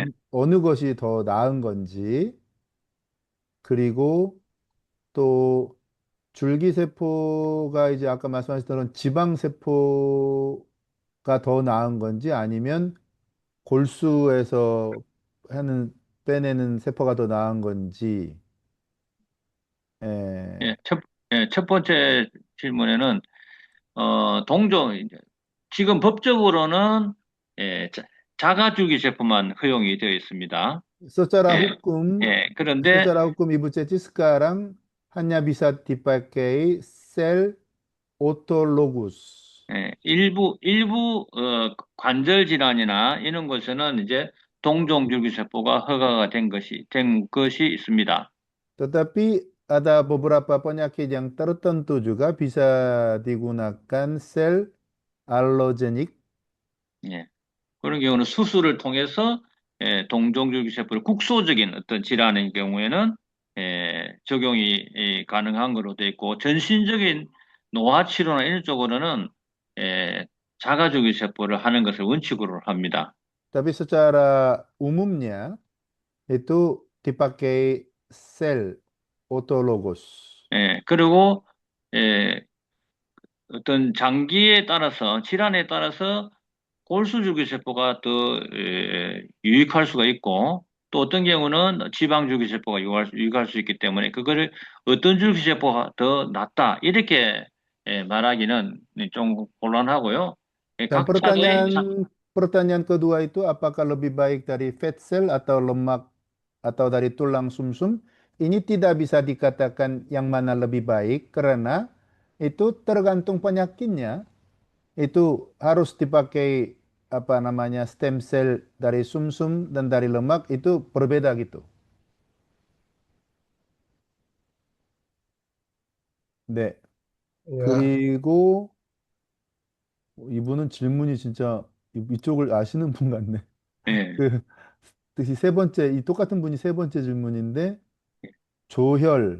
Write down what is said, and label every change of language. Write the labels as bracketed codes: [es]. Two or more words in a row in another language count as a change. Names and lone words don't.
[ko] 어느 것이 더 나은 건지, 그리고 또 줄기세포가 이제 아까 말씀하셨던 지방세포가 더 나은 건지 아니면 골수에서 빼내는 세포가 더 나은 건지. 예. 예, 첫 번째 질문에는, 이제 지금 법적으로는, 예, 자가줄기세포만 허용이 되어 있습니다. [id] Secara [ko] 예, [id] hukum, [ko] 그런데, [id] Ibu Ceci sekarang hanya bisa dipakai sel autologus. [ko] 일부, 관절 질환이나 이런 것에는 이제 동종줄기세포가 허가가 된 것이 있습니다. [id] Tetapi ada beberapa penyakit yang tertentu juga bisa digunakan sel allogenik. [ko] 예, 그런 경우는 수술을 통해서 동종줄기세포를 국소적인 어떤 질환의 경우에는 적용이 가능한 걸로 되어 있고 전신적인 노화 치료나 이런 쪽으로는 자가줄기세포를 하는 것을 원칙으로 합니다. [id] Tapi secara umumnya itu dipakai sel autologous. [ko] 그리고 예, 어떤 장기에 따라서 질환에 따라서 골수줄기세포가 더 유익할 수가 있고 또 어떤 경우는 지방 줄기세포가 유익할 수 있기 때문에 그거를 어떤 줄기세포가 더 낫다 이렇게 말하기는 좀 곤란하고요. [id] Dan [ko] 각자의 [id] pertanyaan kedua itu apakah lebih baik dari [en] fat cell [id] atau lemak atau dari tulang sumsum? Ini tidak bisa dikatakan yang mana lebih baik karena itu tergantung penyakitnya. Itu harus dipakai apa namanya [en] stem cell [id] dari sumsum dan dari lemak itu berbeda gitu. [ko] 네. [id] Ya, [ko] 그리고 이분은 질문이 진짜 이쪽을 아시는 분 같네. 예, 그 뜻이 세 번째, 이 똑같은 분이 세 번째 질문인데, 조혈,